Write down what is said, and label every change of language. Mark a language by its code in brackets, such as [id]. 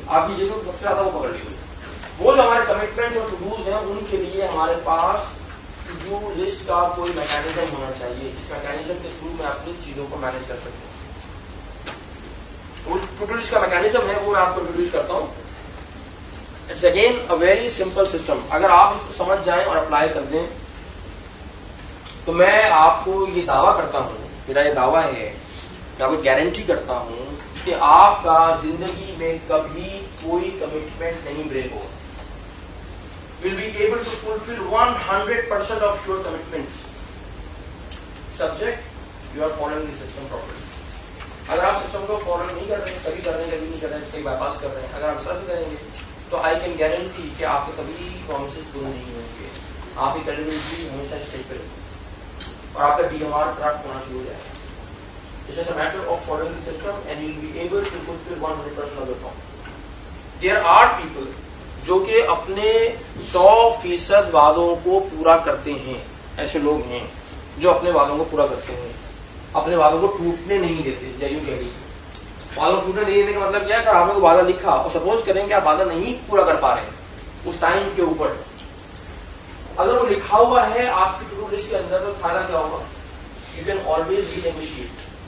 [ur] آپ کی سب سے زیادہ وہ پکڑ لیجیے. وہ جو ہمارے کمٹمنٹس اور ٹو ڈوز ہیں ان کے لیے ہمارے پاس ٹو ڈو لسٹ کا کوئی میکینزم ہونا چاہیے جس میکینزم کے تھرو میں اپنی چیزوں کو مینج کر سکوں. ٹو ڈو لسٹ کا میکینزم ہے وہ میں آپ کو انٹروڈیوس کرتا ہوں. [en] It's again a very simple system. [ur] اگر آپ اس کو سمجھ جائیں اور اپلائی کر دیں تو میں آپ کو یہ دعویٰ کرتا ہوں, میرا یہ دعویٰ ہے, میں آپ کو گارنٹی کرتا ہوں کہ آپ کا زندگی میں کبھی کوئی کمٹمنٹ نہیں بریک ہوگا. [en] Will be able to fulfill 100% of your commitments. Subject you are following the system properly. [ur] اگر آپ سسٹم کو فالو نہیں کر رہے ہیں, کبھی کر رہے ہیں کبھی نہیں کر رہے ہیں, کئی بائی پاس کر رہے ہیں, اگر آپ سر سے کریں گے تو [en] I can guarantee [ur] کہ آپ کو کبھی پرومسز پورے نہیں ہوں گے. آپ کی کریڈیبلٹی ہمیشہ اسٹیج پہ رہے گی اور آپ کا ڈی ایم آر کرپٹ ہونا شروع ہو جائے گا. [en] It's just a matter of following the system and you'll be able to fulfill 100% of the promise. There are people [ur] جو کہ اپنے 100% وعدوں کو پورا کرتے ہیں, ایسے لوگ ہیں. جو اپنے وعدوں کو پورا کرتے ہیں, اپنے وعدوں کو ٹوٹنے نہیں دیتے. جیو کہہ رہی وعدوں کو ٹوٹنے نہیں دینے کا مطلب کیا ہے کہ آپ نے کوئی وعدہ لکھا اور سپوز کریں کہ آپ وعدہ نہیں پورا کر پا رہے ہیں اس ٹائم کے اوپر, اگر وہ لکھا ہوا ہے آپ کی ٹو ڈو لسٹ کے اندر تو فائدہ کیا ہوگا؟ [en] You can always renegotiate.